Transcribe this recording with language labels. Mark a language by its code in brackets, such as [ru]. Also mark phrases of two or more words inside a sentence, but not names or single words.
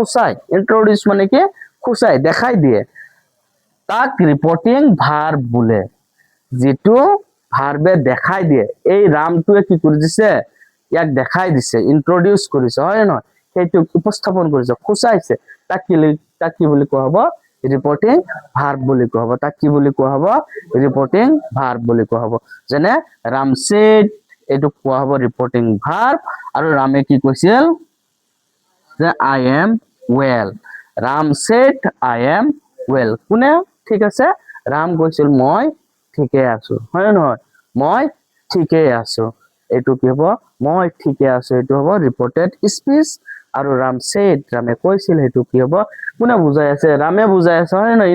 [as] খুচাই দেখাই দিয়ে তাক [en] reporting verb [as] বোলে যিটো ভাৰ্বে দেখাই দিয়ে এই ৰামটোৱে কি কৰি দিছে ইয়াক দেখাই দিছে ইন্ট্ৰডিউচ কৰিছে হয় নহয় সেইটো উপস্থাপন কৰিছে খুচাইছে তাক কি বুলি কোৱা হ'ব [en] reporting verb [as] বুলি কোৱা হ'ব। তাক কি বুলি কোৱা হ'ব? [en] reporting verb [as] বুলি কোৱা হ'ব। যেনে ৰাম said, এইটো কোৱা হ'ব [en] reporting verb. [as] আৰু ৰামে কি কৈছিল? যে [en] I am well. ৰাম said I am well. [as] কোনে? ঠিক আছে, ৰাম কৈছিল মই ঠিকে আছো, হয় নে নহয়? মই ঠিকে আছো, এইটো কি হ'ব? মই ঠিকে আছো, এইটো হ'ব [en] reported speech. [as] আৰু ৰাম said, ৰামে কৈছিল, সেইটো কি হ'ব? কোনে বুজাই আছে? ৰামে বুজাই আছে, হয় নে নহয়?